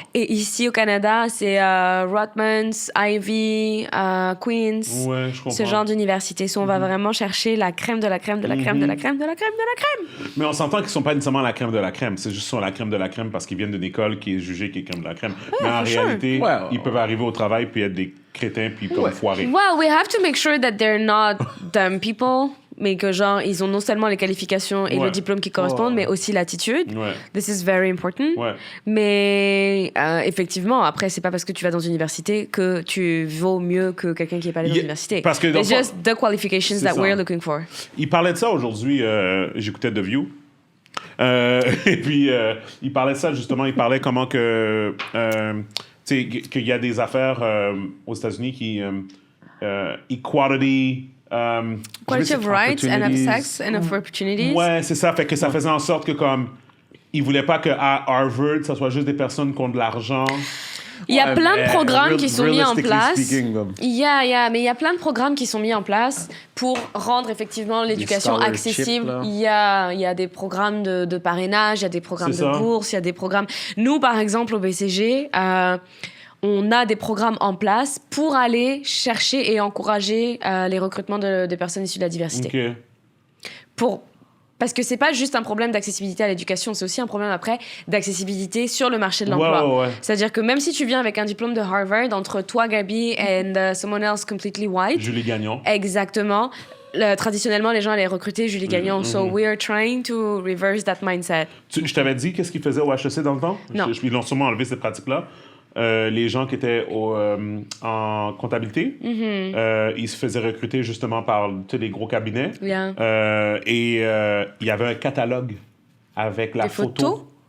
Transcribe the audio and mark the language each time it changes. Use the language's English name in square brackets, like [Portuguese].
[French] Et ici au Canada, c'est Rutgers, Ivy, Queens. Ouais, je comprends. Ce genre d'université. On va vraiment chercher la crème de la crème de la crème de la crème de la crème de la crème. Mais on s'entend qu'ils ne sont pas nécessairement la crème de la crème. C'est juste la crème de la crème parce qu'ils viennent d'une école qui est jugée qui est crème de la crème. Mais en réalité, ils peuvent arriver au travail puis être des crétins puis comme foirés. [English] Well, we have to make sure that they're not dumb people. [French] mais que genre, ils ont non seulement les qualifications et le diplôme qui correspondent, mais aussi l'attitude. [English] This is very important. [French] Mais effectivement, après, c'est pas parce que tu vas dans une université que tu vaux mieux que quelqu'un qui est pas allé dans l'université. Parce que [English] it's just the qualifications that we're looking for. [French] Il parlait de ça aujourd'hui, j'écoutais The View. Et puis, il parlait de ça, justement. Il parlait comment que... tu sais, qu'il y a des affaires aux États-Unis qui... [English] equality... Quality of rights and of sex and of opportunities. [French] Ouais, c'est ça. Fait que ça faisait en sorte que, comme... Ils voulaient pas qu'à Harvard, ça soit juste des personnes qui ont de l'argent... Il y a plein de programmes qui sont mis en place. Mais il y a plein de programmes qui sont mis en place pour rendre effectivement l'éducation accessible. Il y a des programmes de parrainage, il y a des programmes de bourse, il y a des programmes... Nous, par exemple, au BCG, on a des programmes en place pour aller chercher et encourager les recrutements des personnes issues de la diversité. Parce que c'est pas juste un problème d'accessibilité à l'éducation, c'est aussi un problème après d'accessibilité sur le marché de l'emploi. C'est-à-dire que même si tu viens avec un diplôme de Harvard, entre toi, Gabi, [English] and someone else completely white... [French] Julie Gagnon. Exactement. Traditionnellement, les gens allaient recruter Julie Gagnon. [English] So we are trying to reverse that mindset. [French] Je t'avais dit qu'est-ce qu'ils faisaient au HEC dans le temps? Non. Ils l'ont sûrement enlevé, cette pratique-là. Les gens qui étaient en comptabilité, ils se faisaient recruter justement par les gros cabinets. Et il y avait un catalogue avec la photo.